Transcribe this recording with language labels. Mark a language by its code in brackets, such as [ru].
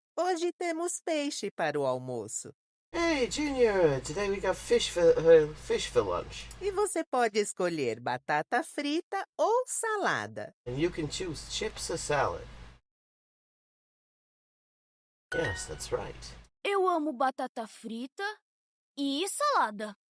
[pt] Hoje temos peixe para o almoço. [en] Hey, Junior. Today we got fish for lunch. [pt] E você pode escolher batata frita ou salada. [en] And you can choose chips or salad. Yes, that's right. [pt] Eu amo batata frita e salada.